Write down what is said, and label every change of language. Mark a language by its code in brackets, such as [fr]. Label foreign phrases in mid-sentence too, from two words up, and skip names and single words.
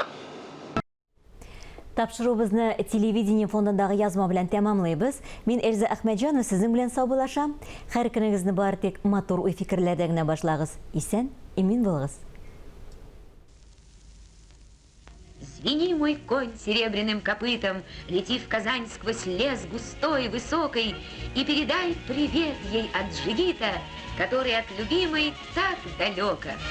[tt] Тапшыруыбызны телевидение фондындагы язма белән тәмамлыйбыз. Мин Эльза Әхмәтҗанова сезнең белән саубуллашам. Һәр көнегезне бары тик матур уй фикерләрдә генә башлагыз. Исән, имин булыгыз. [ru] Звени, мой конь серебряным копытом, лети в Казань сквозь лес густой, высокой, и передай привет ей от джигита, который от любимой так далеко.